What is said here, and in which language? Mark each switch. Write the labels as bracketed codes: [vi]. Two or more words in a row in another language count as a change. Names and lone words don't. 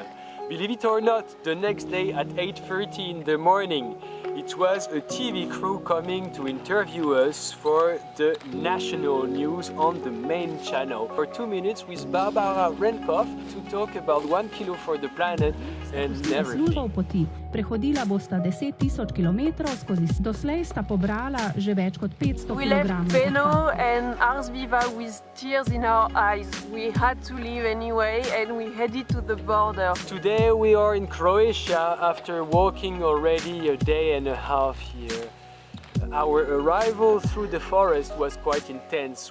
[en] Believe it or not, the next day at 8:30 in the morning, it was a TV crew coming to interview us for the national news on the main channel. For 2 minutes with Barbara Renkov to talk about 1 kilo for the planet and everything. [sl] Poti. Prehodila bosta 10.000 kilometrov doslej sta pobrala že več kot 500 [en] We left Benno and Ars Viva with tears in our eyes. We had to leave anyway and we headed to the border. Today we are in Croatia after walking already a day and a half here. Our arrival through the forest was quite intense.